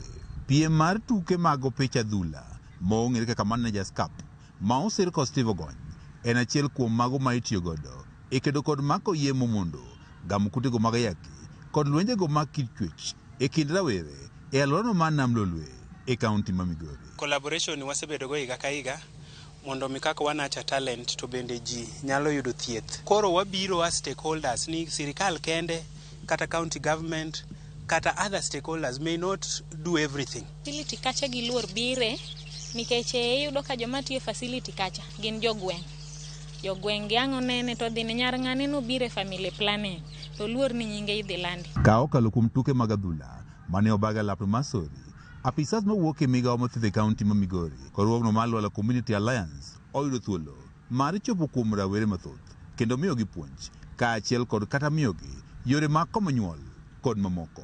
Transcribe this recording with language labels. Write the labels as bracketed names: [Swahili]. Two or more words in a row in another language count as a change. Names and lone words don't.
[Luo (Kenya and Tanzania)] Piem mar tuke mag opich adhula ma ong'ere kaka Managers Cup ma osir kod Steve Ogony en achiel kuom mago ma itiyo godo e kedo kod mako yie mondo gamo kute go mag ayaki kod lwenje go mag kit chwech e kind rawere e alwora ma Nam Lolwe e kaunti ma Migori. Collaboration wasebedo go higa ka higa mondo mi kaka wanacha talent to bende ji nyalo yudo thieth. Koro wabiro [English] as stakeholders [Luo (Kenya and Tanzania)] ni sirikal kende kata [English] county government kata other stakeholders may not do everything. [Luo (Kenya and Tanzania)] Facility kacha gi luor bire nikech iyudo ka joma tiyo facility kacha gin jogweng giango nene to dhi nyar ng'ane no bire [English] family planning [Luo (Kenya and Tanzania)] to luor ni nyinge idhi landi. Ka okalo kuom tuke mag adhula mane obaga lap Masori, apisas mawuok e migao mathieth e kaunti ma Migori kod ruogno mar Lwala Community Alliance oyudo thuolo mar chopo kuom rawere mathoth kendo miyogi puonj kaachiel kod kata miyogi yore mag komo nyuol kod mamoko.